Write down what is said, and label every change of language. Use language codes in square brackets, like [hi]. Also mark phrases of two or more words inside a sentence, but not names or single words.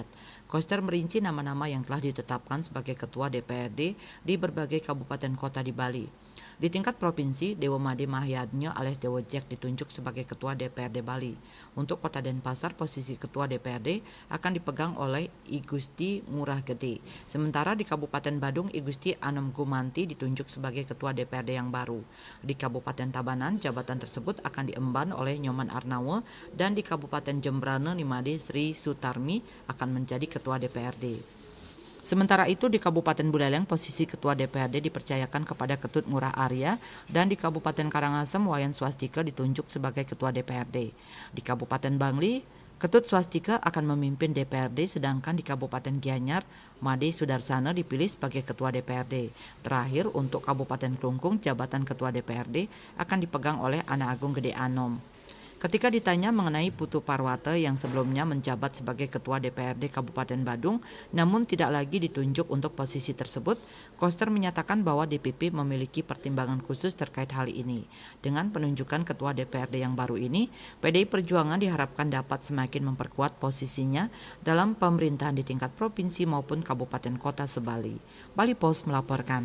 [id] Koster merinci nama-nama yang telah ditetapkan sebagai Ketua DPRD di berbagai kabupaten kota di Bali. Di tingkat provinsi, Dewo Made Mahayatnya alias Dewo Jack ditunjuk sebagai Ketua DPRD Bali. Untuk Kota Denpasar, posisi Ketua DPRD akan dipegang oleh I Gusti Ngurah Gede. Sementara di Kabupaten Badung, I Gusti Anom Gumanti ditunjuk sebagai Ketua DPRD yang baru. Di Kabupaten Tabanan, jabatan tersebut akan diemban oleh Nyoman Arnawe, dan di Kabupaten Jembrane, Nimade Sri Sutarmi akan menjadi Ketua DPRD. Sementara itu di Kabupaten Buleleng posisi Ketua DPRD dipercayakan kepada Ketut Ngurah Arya, dan di Kabupaten Karangasem Wayan Swastika ditunjuk sebagai Ketua DPRD. Di Kabupaten Bangli, Ketut Swastika akan memimpin DPRD, sedangkan di Kabupaten Gianyar, Made Sudarsana dipilih sebagai Ketua DPRD. Terakhir untuk Kabupaten Klungkung, jabatan Ketua DPRD akan dipegang oleh Ana Agung Gede Anom. Ketika ditanya mengenai Putu Parwata yang sebelumnya menjabat sebagai Ketua DPRD Kabupaten Badung, namun tidak lagi ditunjuk untuk posisi tersebut, Koster menyatakan bahwa DPP memiliki pertimbangan khusus terkait hal ini. Dengan penunjukan Ketua DPRD yang baru ini, PDI Perjuangan diharapkan dapat semakin memperkuat posisinya dalam pemerintahan di tingkat provinsi maupun kabupaten kota se-Bali. Bali Post melaporkan.